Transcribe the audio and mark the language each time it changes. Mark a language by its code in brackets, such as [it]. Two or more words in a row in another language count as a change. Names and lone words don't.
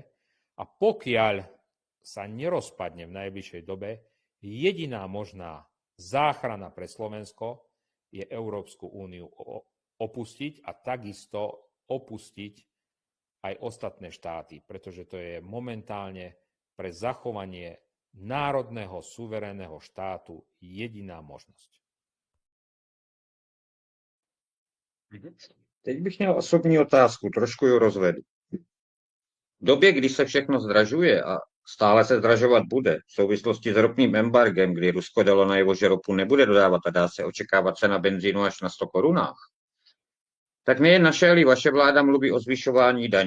[sk] A pokiaľ sa nerozpadne v najbližšej dobe, jediná možná záchrana pre Slovensko je Európsku úniu opustiť a takisto opustiť aj ostatné štáty, pretože to je momentálne pre zachovanie národného suverénneho štátu jediná možnosť. [cs] Teď bych měl osobní otázku, trošku ji rozvedu. V době, kdy se všechno zdražuje a stále se zdražovat bude, v souvislosti s ropným embargem, kdy Rusko dalo najevo, že ropu nebude dodávat a dá se očekávat cena benzínu až na 100 korunách, tak nejen naše, ale i vaše vláda mluví o zvyšování daní.